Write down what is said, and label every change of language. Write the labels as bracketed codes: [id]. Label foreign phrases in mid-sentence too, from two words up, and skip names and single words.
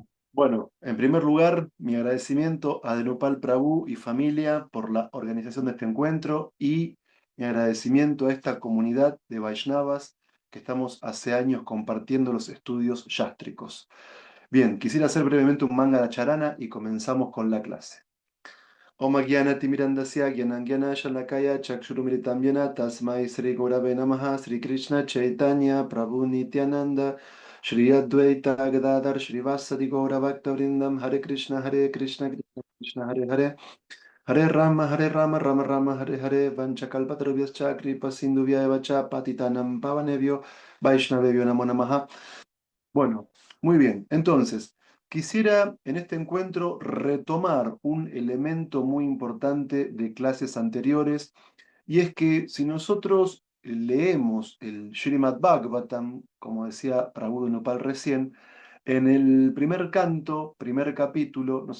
[es] Bueno, en primer lugar, mi agradecimiento a Dhanupal Prabhu y familia por la organización de este encuentro y mi agradecimiento a esta comunidad de Vaishnavas que estamos hace años compartiendo los estudios yástricos. Bien, quisiera hacer brevemente un manga charana y comenzamos con la clase. [sa] ॐ ग्यानतिमिरान्धस्य ग्यानांग्यान शलाकया चक्षुरुम्रितम् यन तस्मै श्री गुरवे नमः श्री कृष्ण चैतन्य प्रभु नित्यानन्द श्री अद्वैत गदाधर श्रीवासादि गौर भक्त वृन्दम् हरे कृष्ण कृष्ण कृष्ण हरे हरे हरे राम राम राम हरे हरे वाञ्छाकल्पतरुभ्यश्च कृपा सिन्धुव्य वच पतितानाम् पावनेभ्यो वैष्णवेभ्यो नमो नमः. [es] Bueno, muy bien. Entonces, quisiera en este encuentro retomar un elemento muy importante de clases anteriores, y es que si nosotros leemos el Srimad Bhagavatam, como decía Prabhu Nopal recién, en el primer canto, primer capítulo, nos